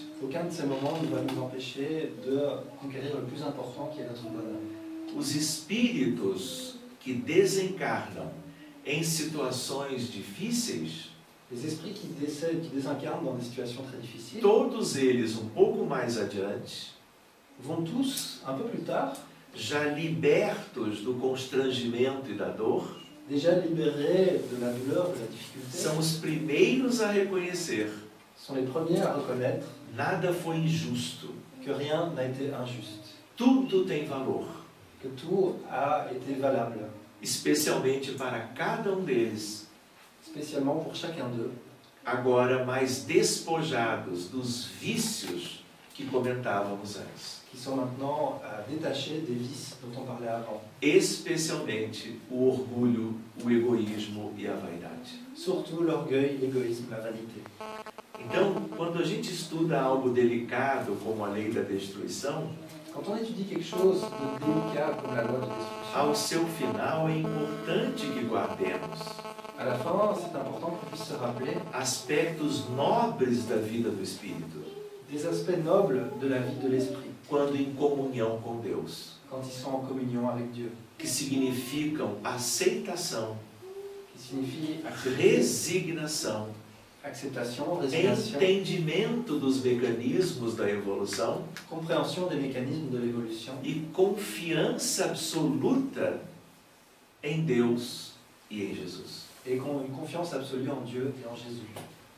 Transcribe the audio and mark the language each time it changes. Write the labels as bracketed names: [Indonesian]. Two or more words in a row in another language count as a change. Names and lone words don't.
[French] aucun de ces moments ne va nous empêcher de conquérir le plus important qui est notre bonheur. [Portuguese] Os espíritos que desencarnam em situações difíceis, [French] Les esprits qui décèdent, qui désincarnent dans des situations très difficiles, [Portuguese] todos eles um pouco mais adiante, [French] vont tous, un peu plus tard, [Portuguese] já libertos do constrangimento e da dor, [French] déjà libérés de la douleur, de la difficulté, [Portuguese] são os primeiros a reconhecer: [French] sont les premiers à reconnaître [Portuguese] nada foi injusto, [French] que rien n'a été injuste, [Portuguese] tudo tem valor, [French] que tout a été valable, [Portuguese] especialmente para cada um deles, [French] spécialement pour chacun d'eux, [Portuguese] agora mais despojados dos vícios que comentávamos antes, [French] qui sont maintenant détachés des vices dont on parlait avant, [Portuguese] especialmente o orgulho, o egoísmo e a vaidade. [French] surtout l'orgueil, l'égoïsme, la vanité. [Portuguese] Então, quando a gente estuda algo delicado como a lei da destruição, [French] Quand on étudie quelque chose de délicat comme la loi de destruction, [Portuguese] ao seu final é importante que guardemos [French] à la fin, c'est important qu'on puisse se rappeler [Portuguese] aspectos nobres da vida do espírito, [French] des aspects nobles de la vie de l'esprit, [Portuguese] quando em comunhão com Deus, [French] quand ils sont en communion avec Dieu, [Portuguese] que significam aceitação, [French] qui signifie [Portuguese] resignação, [French] acceptation, résignation, [Portuguese] entendimento dos mecanismos da evolução [French] compréhension des mécanismes de l'évolution [Portuguese] e confiança absoluta em Deus e em Jesus. [French] et une confiance absolue en Dieu et en Jésus.